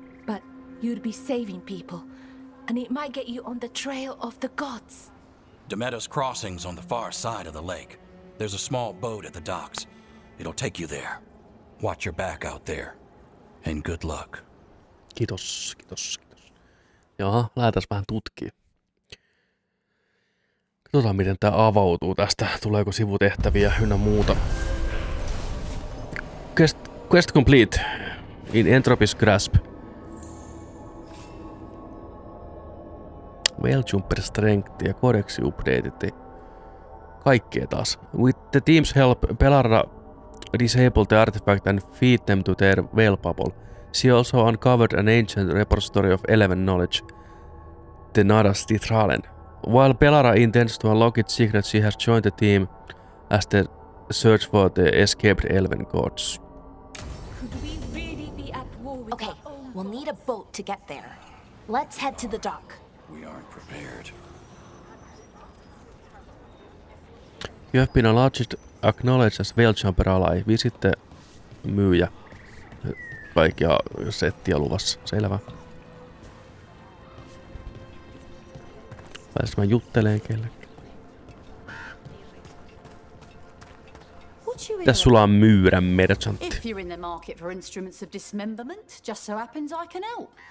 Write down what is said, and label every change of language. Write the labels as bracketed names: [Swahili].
[English] But you'd be saving people, and it might get you on the trail of the gods. D'metas Crossing's on the far side of the lake. There's a small boat at the docks. It'll take you there. Watch your back out there. And good luck. [Finnish] Kiitos, kiitos, kiitos. Jaha, lähdetään vähän tutkimaan. Katsotaan, miten tää avautuu tästä. Tuleeko sivutehtäviä ynnä muuta. [English] Quest complete. In Entropy's grasp. Veilgjumper strength ja codex updated. [Finnish] Kaikkea taas. [English] With the team's help, Pelara disabled the artifact and feed them to their veil bubble. She also uncovered an ancient repository of 11 knowledge, the Nodus Dirthalan. While Pelara intends to unlock its secret, she has joined the team as they search for the escaped elven gods. Could we really be at war with Okay, our own we'll need a gods? boat to get there. Let's head to the dock. We aren't prepared. You have been acknowledged as Veilgjumper ally. Visit the myyjä. [Finnish] Kaikkia settiä luvassa. Selvä. Pääsis mä jutteleen kellekin. Tässä sulla on myyrän merchantti. [English] If you're in the market for instruments of dismemberment, just so happens I can help.